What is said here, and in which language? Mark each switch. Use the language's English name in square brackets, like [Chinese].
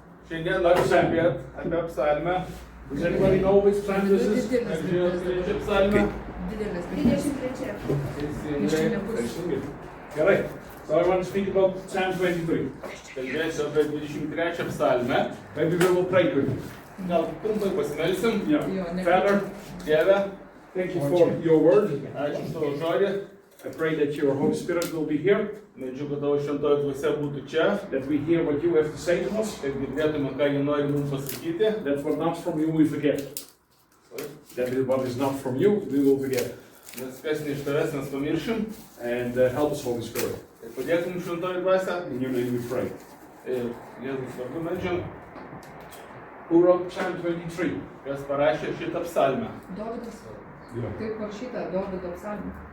[Lithuanian] Šiandien noriu kalbėti apie psalmę. [English] Does anybody know which psalm this is? [Lithuanian] Ar žinote psalmę? 23. Gerai. [English] So I want to speak about Psalm 23. [Lithuanian] Kalbėsiu apie 23 psalmę. [English] Maybe we will pray quickly. [Lithuanian] Gal trumpai pasimelsim. [English] Father, Dieve, thank you for your word. [Lithuanian] Ačiū už tavo žodį. [English] I pray that your Holy Spirit will be here. [Lithuanian] Meldžiu, kad tavo šventoji dvasia būtų čia. [English] That we hear what you have to say to us. [Lithuanian] Kad girdėtume, ką jie nori mums pasakyti. [English] That what not from you we forget. That what is not from you we will forget. [Lithuanian] Nes kas ne iš tavęs mes pamiršim. [English] And help us, Holy Spirit. [Lithuanian] Ir padėk mums šventoji dvasia. [English] In your name we pray. [Lithuanian] Ir Jėzus vardu meldžiam. [English] Who wrote Psalm 23? [Lithuanian] Kas parašė šitą psalmę? Dovydas. Kaip parašyta Dovydo psalmė.